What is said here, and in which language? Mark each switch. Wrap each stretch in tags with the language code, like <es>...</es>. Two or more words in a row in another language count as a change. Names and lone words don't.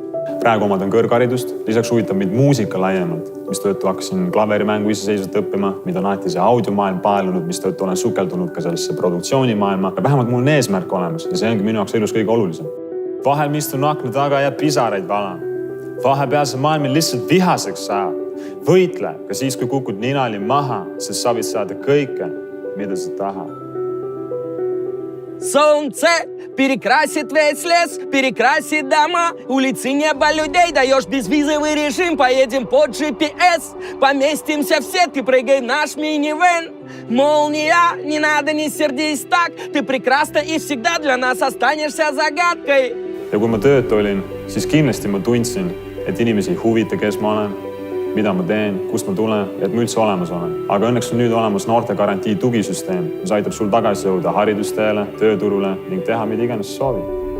<et>Praegu omadan kõrgharidust, lisaks huvitab mind muusika laiemalt, mistõttu hakkasin klaverimängu iseseisvalt õppima, mida on alati see audiomaailm paelunud, mistõttu olen sukeldunud ka sellesse produktsioonimaailma. Ja vähemalt mul on eesmärk olemas ja see ongi minu jaoks elus kõige olulisem. Vahel istun akna taga ja pisaraid valan. Vahepeal see maailm lihtsalt vihaseks saab. Võitle ka siis, kui kukud ninali maha, sest sa võid saada kõike, mida sa tahad.</et> <ru>Солнце перекрасит весь лес, перекрасит дома, улицы неба людей, даешь безвизовый режим, поедем под GPS, поместимся в сетке, прыгай в наш минивэн. Молния, не надо, не сердись так, ты прекрасна и всегда для нас останешься загадкой.</ru> <et>Ja kui ma töötu olin, siis kindlasti ma tundsin, et inimesi ei huvita, kes ma olen, mida ma teen, kust ma tulen ja et ma üldse olemas olen. Aga õnneks on nüüd olemas noortegarantii tugisüsteem, mis aitab sul tagasi jõuda haridusteele, tööturule ning teha mida iganes soovi.</et>